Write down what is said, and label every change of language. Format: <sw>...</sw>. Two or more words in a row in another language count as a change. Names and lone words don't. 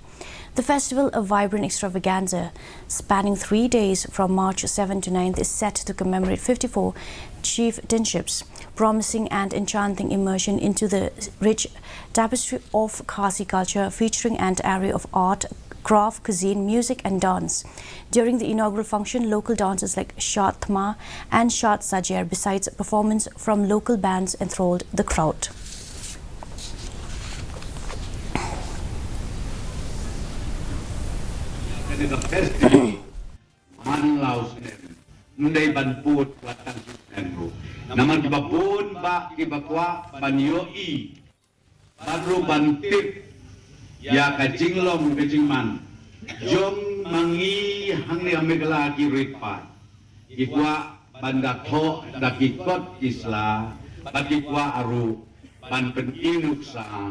<en>The festival, a vibrant extravaganza spanning 3 days from March 7 to 9th, is set to commemorate 54 chieftainships, promising and enchanting immersion into the rich tapestry of Khasi culture, featuring an array of art, craft, cuisine, music and dance. During the inaugural function, local dances like Shat Thma and Shat Sajer, besides performance from local bands, enthralled the crowd.</en> <kha>Nundai banput watan sustenru. Naman kibapun ba kibakwa banyoi. Baru bantip ya kajinglom kajingman. Jom mangi hangli amegala kiripat. Ikwa bandakho dakikot isla. Bakikwa aru ban pentinuksa.</kha>